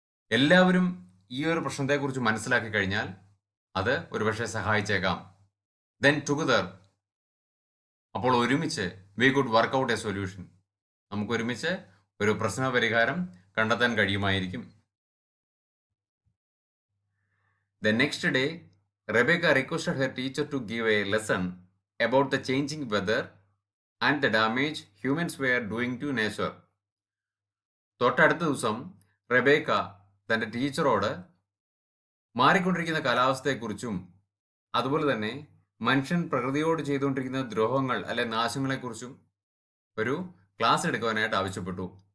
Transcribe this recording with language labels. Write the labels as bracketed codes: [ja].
[ml] എല്ലാവരും ഈ ഒരു പ്രശ്നത്തെക്കുറിച്ച് മനസ്സിലാക്കി കഴിഞ്ഞാൽ അത് ഒരുപക്ഷെ സഹായിച്ചേക്കാം. [en] then together, [ml] അപ്പോൾ ഒരുമിച്ച് [en] We could work out a solution. [ml] നമുക്ക് ഒരുമിച്ച് ഒരു പ്രശ്ന പരിഹാരം കണ്ടെത്താൻ കഴിയുമായിരിക്കും. [en] The next day Rebecca requested her teacher to give a lesson about the changing weather and the damage humans were doing to nature. [ml] തൊട്ടടുത്ത ദിവസം റെബേക്ക തൻ്റെ ടീച്ചറോട് മാറിക്കൊണ്ടിരിക്കുന്ന കാലാവസ്ഥയെക്കുറിച്ചും അതുപോലെ തന്നെ മനുഷ്യൻ പ്രകൃതിയോട് ചെയ്തുകൊണ്ടിരിക്കുന്ന ദ്രോഹങ്ങൾ അല്ലെ നാശങ്ങളെക്കുറിച്ചും ഒരു ക്ലാസ് എടുക്കുവാനായിട്ട് ആവശ്യപ്പെട്ടു.